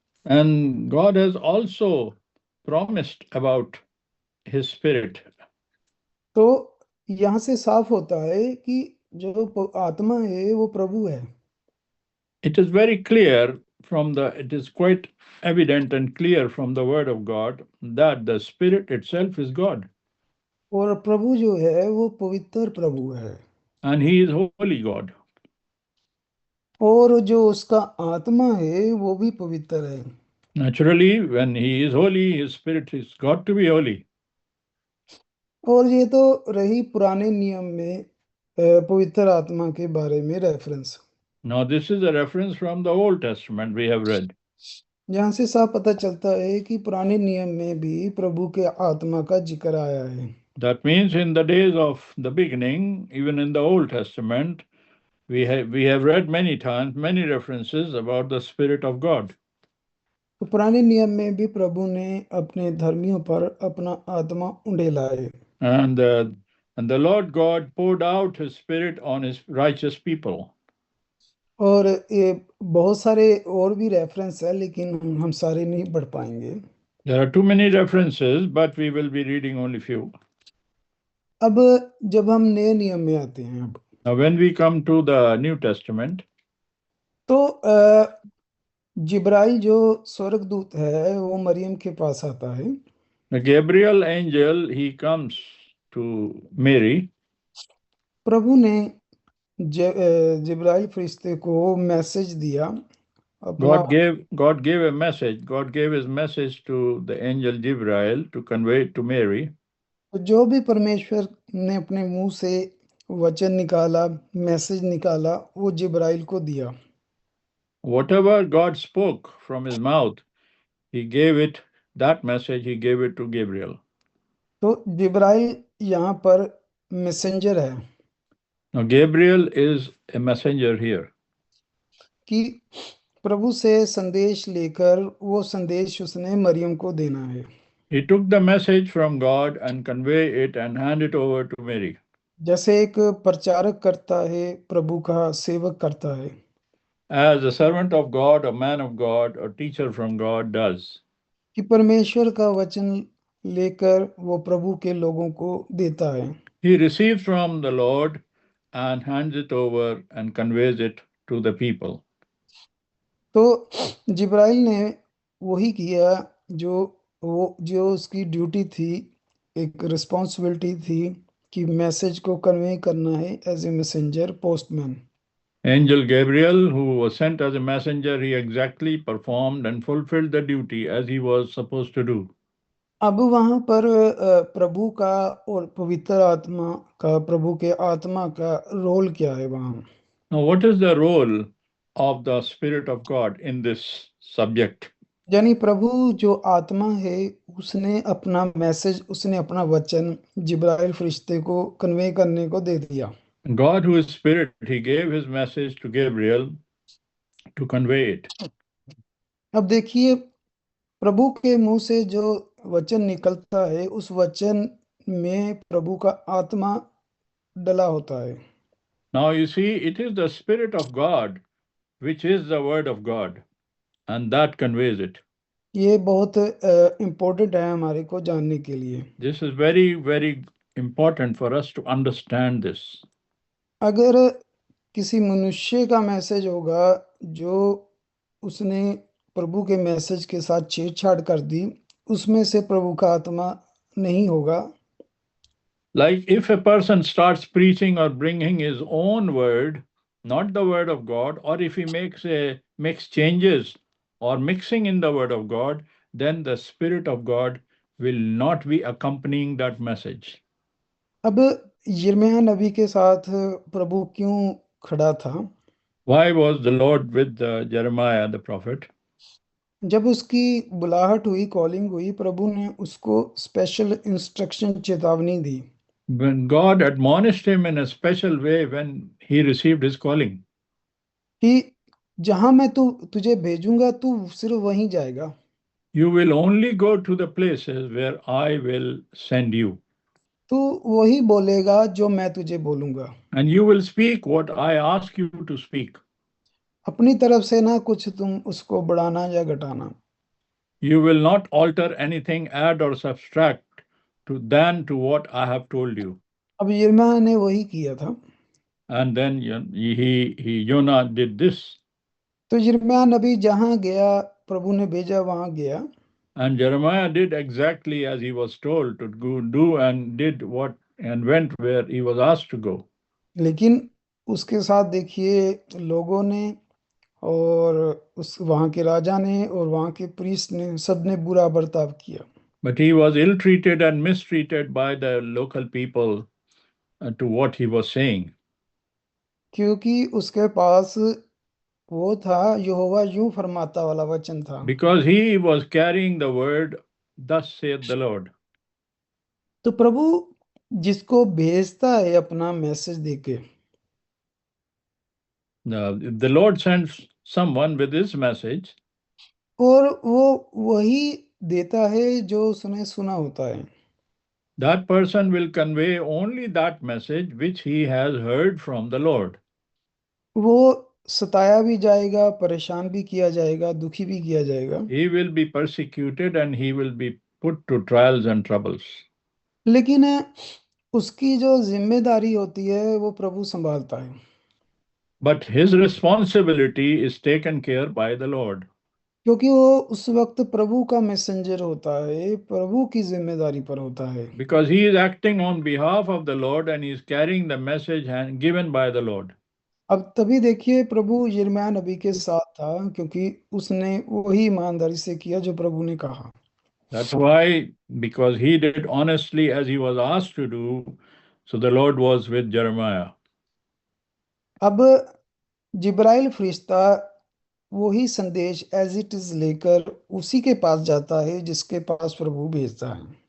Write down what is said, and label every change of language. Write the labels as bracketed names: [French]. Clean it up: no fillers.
[English] And God has also promised about his spirit. [Hindi] तो यहाँ से साफ होता है कि जो आत्मा है वो प्रभु है। [English] It is very clear it is quite evident and clear from the word of God that the Spirit itself is God [Hindi] और प्रभु जो है वो पवित्र प्रभु है, [English] and He is holy God. [Hindi] और जो उसका आत्मा है वो भी पवित्र है। [English] Naturally, when He is holy, His Spirit is got to be holy. [Hindi] और ये तो रही पुराने नियम में पवित्र आत्मा के बारे में reference. [English] Now, this is a reference from the Old Testament we have read. [Hindi] यहाँ से साफ पता चलता है कि पुराने नियम में भी प्रभु के आत्मा का जिक्र आया है। [English] That means in the days of the beginning, even in the Old Testament, we have read many times, many references about the Spirit of God. [Hindi] तो पुराने नियम में भी प्रभु ने अपने धर्मियों पर अपना आत्मा उंडेला है। [English] And the Lord God poured out His Spirit on His righteous people. [Hindi] और ये बहुत सारे और भी रेफरेंस है, लेकिन हम सारे नहीं पढ़ पाएंगे। [English] There are too many references, but we will be reading only few. [Hindi] अब जब हम नए नियम में आते हैं, अब [English] Now, when we come to the New Testament, [Hindi] तो जिब्राइल जो स्वर्गदूत है वो मरियम के पास आता है। [English] the Gabriel angel, he comes to Mary. [Hindi] प्रभु ने जिब्राइल फरिश्ते को मैसेज दिया अपना। [English] God gave a message. God gave His message to the angel Gabriel to convey it to Mary. [Hindi] जो भी परमेश्वर ने अपने मुंह से वचन निकाला, मैसेज निकाला, वो जिब्राइल को दिया। [English] Whatever God spoke from His mouth, He gave it, that message He gave it to Gabriel. [Hindi] तो जिब्राइल यहाँ पर मैसेंजर है [English] Now, Gabriel is a messenger here. [Hindi] कि प्रभु से संदेश लेकर वो संदेश उसने मरियम को देना है। [English] He took the message from God and convey it and hand it over to Mary. [Hindi] जैसे एक प्रचारक करता है, प्रभु का सेवक करता है, [English] As a servant of God, a man of God, a teacher from God does. [Hindi] कि परमेश्वर का वचन लेकर वो प्रभु के लोगों को देता है। [English] He receives from the Lord and hands it over and conveys it to the people. [Hindi] तो जिब्राइल ने वही किया जो उसकी ड्यूटी थी, एक रिस्पॉन्सिबिलिटी थी कि मैसेज को कन्वे करना है [English] as a messenger, [Hindi] postman. [English] Angel Gabriel, who was sent as a messenger, he exactly performed and fulfilled the duty as he was supposed to do. [Hindi] अब वहां पर प्रभु का और पवित्र आत्मा का, प्रभु के आत्मा का रोल क्या है वहां? [English] Now, what is the role of the Spirit of God in this subject? [Hindi] यानी प्रभु जो आत्मा है उसने अपना मैसेज, उसने अपना वचन जिब्राइल फरिश्ते को कन्वे करने को दे दिया। [English] God, who is Spirit, He gave His message to Gabriel to convey it. [Hindi] अब देखिए, प्रभु के मुंह से जो वचन निकलता है उस वचन में प्रभु का आत्मा डला होता है। [English] Now, you see, it is the Spirit of God which is the Word of God, and that conveys it. [Hindi] ये बहुत इम्पोर्टेंट है हमारे को जानने के लिए। [English] This is very, very important for us to understand this. [Hindi] अगर किसी मनुष्य का मैसेज होगा जो उसने प्रभु के मैसेज के साथ छेड़छाड़ कर दी, उसमें से प्रभु का आत्मा नहीं होगा। [English] Like if a person starts preaching or bringing his own word, not the word of God, or if he makes changes or mixing in the word of God, then the Spirit of God will not be accompanying that message. [Hindi] अब यिर्मयाह नबी के साथ प्रभु क्यों खड़ा था? [English] Why was the Lord with Jeremiah the prophet? [Hindi] जब उसकी बुलाहट हुई, कॉलिंग हुई, प्रभु ने उसको स्पेशल इंस्ट्रक्शन, चेतावनी दी [English] When God admonished him in a special way when he received his calling, [Hindi] कि जहां मैं तुझे भेजूंगा तू सिर्फ वहीं जाएगा। [English] you will only go to the places where I will send you, [Hindi] तू वही बोलेगा जो मैं तुझे बोलूंगा। [English] and you will speak what I ask you to speak. [Hindi] अपनी तरफ से ना कुछ तुम उसको बढ़ाना या घटाना। [English] You will not alter anything, add or subtract to what I have told you. [Hindi] अब यिर्मयाह ने वही किया था। [English] And then Jonah did this. [Hindi] तो यिर्मयाह नबी जहाँ गया, प्रभु ने भेजा वहाँ गया। [English] And Jeremiah did exactly as he was told to go do, and did what and went where he was asked to go. [Hindi] लेकिन उसके साथ देखिए लोगों ने और उस वहाँ के राजा ने और वहाँ के प्रीस्ट ने सबने बुरा बर्ताव किया। [English] But he was ill treated and mistreated by the local people to what he was saying. [Hindi] क्योंकि उसके पास वो था, यहोवा यूं फरमाता वाला वचन था। [English] Because he was carrying the word, thus saith the Lord. [Hindi] तो प्रभु जिसको भेजता है अपना मैसेज देके, [English] The Lord sends someone with his message, [Hindi] और वो वही देता है जो उसने सुना होता है। [English] that person will convey only that message which he has heard from the Lord. [Hindi] वो सताया भी जाएगा, परेशान भी किया जाएगा, दुखी भी किया जाएगा, [English] He will be persecuted and he will be put to trials and troubles. [Hindi] लेकिन उसकी जो जिम्मेदारी होती है वो प्रभु संभालता है। [English] But his responsibility is taken care by the Lord. [Hindi] क्योंकि वो उस वक्त प्रभु का मैसेंजर होता है, प्रभु की जिम्मेदारी पर होता है। [English] Because he is acting on behalf of the Lord and he is carrying the message given by the Lord. [Hindi] अब तभी देखिए प्रभु यिर्मयाह नबी के साथ था, क्योंकि उसने वही ईमानदारी से किया जो प्रभु ने कहा। [English] That's why, because he did honestly as he was asked to do, so the Lord was with Jeremiah. [Hindi] अब जिब्राइल फरिश्ता वही संदेश [English] as it is [Hindi] लेकर उसी के पास जाता है जिसके पास प्रभु भेजता है।